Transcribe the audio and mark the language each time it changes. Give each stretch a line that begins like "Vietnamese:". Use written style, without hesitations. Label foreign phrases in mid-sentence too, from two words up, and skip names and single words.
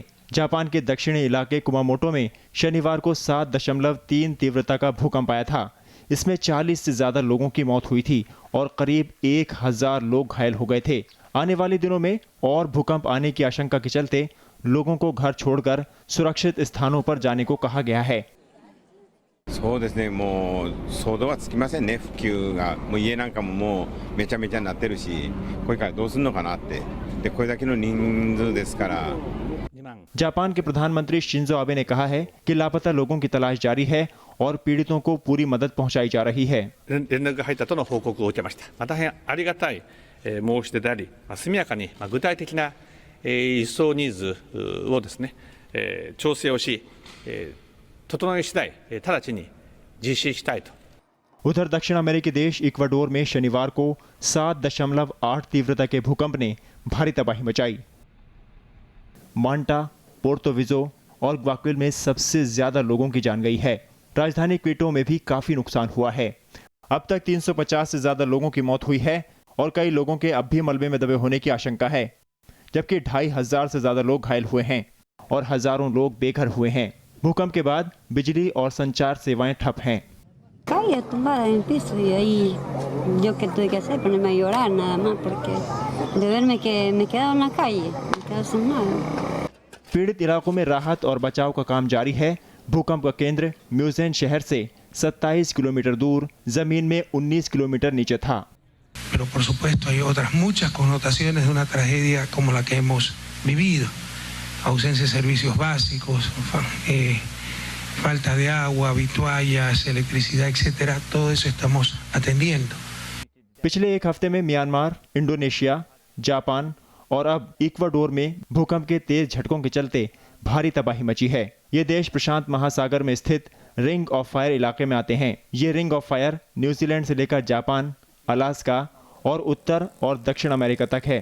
Hindi: जापान के दक्षिणी इलाके कुमामोटो में शनिवार को 7.3 तीव्रता का भूकंप आया था। इसमें 40 से ज्यादा लोगों की मौत हुई थी और करीब 1000 लोग घायल हो गए थे। आने वाले दिनों में और भूकंप आने की आशंका के चलते लोगों को घर छोड़कर सुरक्षित स्थानों पर जाने को कहा गया है।
Japanese: そうですね、もう想像はつきませんね。復旧がもう家なんかももうめちゃめちゃになってるし、これからどうするのかなって。でこれだけの人数ですから。
Hindi: जापान के प्रधानमंत्री शिंजो आबे ने कहा है कि लापता लोगों की तलाश जारी है और पीड़ितों को पूरी मदद पहुंचाई जा रही है।
Japanese: 連絡が入ったとの報告を受けました。大変ありがたい申し出であり、速やかに具体的な輸送ニーズをですね、調整をし、整い次第直ちに実施したいと。
Hindi: उधर दक्षिण अमेरिकी देश इक्वाडोर में शनिवार को 7.8 तीव्रता के भूकंप ने भारी तबाही मचाई। मांटा, पोर्तो विजो और ग्वाक्विल में सबसे ज्यादा लोगों की जान गई है। राजधानी क्विटो में भी काफी नुकसान हुआ है। अब तक 350 से ज्यादा लोगों की मौत हुई है और कई लोगों के अब भी मलबे में दबे होने की आशंका है, जबकि 2500 से ज्यादा लोग घायल हुए हैं और हजारों लोग बेघर हुए हैं। भूकंप के बाद बिजली और संचार सेवाएं ठप हैं।
Spanish: Caía tumbada en el piso y ahí yo que tuve que hacer, ponerme a llorar nada más porque de verme que me quedaba en la calle, me quedaba sin nada.
Hindi: पीड़ित इलाकों में राहत और बचाव का काम जारी है। भूकंप का केंद्र म्यूजेन शहर से 27 किलोमीटर दूर जमीन में 19 किलोमीटर नीचे था।
Spanish: Pero por supuesto hay otras muchas connotaciones de una tragedia como la que hemos vivido. Ausencia de servicios básicos, falta de agua, vituallas, electricidad, etcétera. Todo eso estamos atendiendo.
Hindi: पिछले एक हफ्ते में म्यांमार, इंडोनेशिया, जापान और अब इक्वाडोर में भूकंप के तेज झटकों के चलते भारी तबाही मची है। ये देश प्रशांत महासागर में स्थित
English: ring of fire
Hindi: इलाके में आते हैं। ये
English: ring of fire
Hindi: न्यूजीलैंड से लेकर जापान, अलास्का और उत्तर और दक्षिण अमेरिका तक है।